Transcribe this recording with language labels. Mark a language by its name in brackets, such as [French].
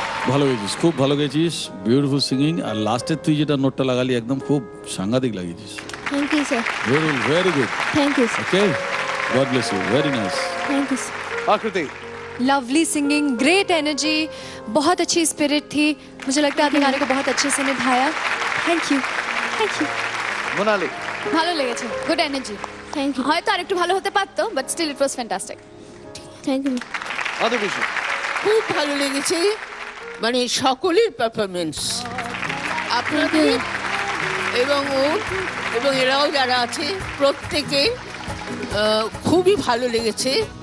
[Bangla] ভালো গেছিস, খুব ভালো গেছিস, বিউটিফুল সিঙ্গিং। আর লাস্টের তুই যেটা নোটটা লাগালি একদম খুব সাংঘাতিক লাগিয়েছিস। [English] Thank you sir. Very good. Thank you sir. Okay, God bless you, very nice. Thank you sir. [Hindi] आकृति लवली सिंगिंग, ग्रेट एनर्जी, बहुत अच्छी स्पिरिट थी। मुझे लगता है आपने गाने को बहुत अच्छे से निभाया। [English] Thank you, thank you. [Bangla] Monali ভালো লেগেছে, গুড এনার্জি। [English] Thank you. [Bangla] হয়তো আরেকটু ভালো হতে পারতো, [English] But still it was fantastic. Thank you. [Bangla] মাধবীশু খুব ভালো লেগেছে, মানে সকলের পারফরমেন্স, আপনাদের এবং ও এবং এরাও যারা আছে প্রত্যেকে খুবই ভালো লেগেছে।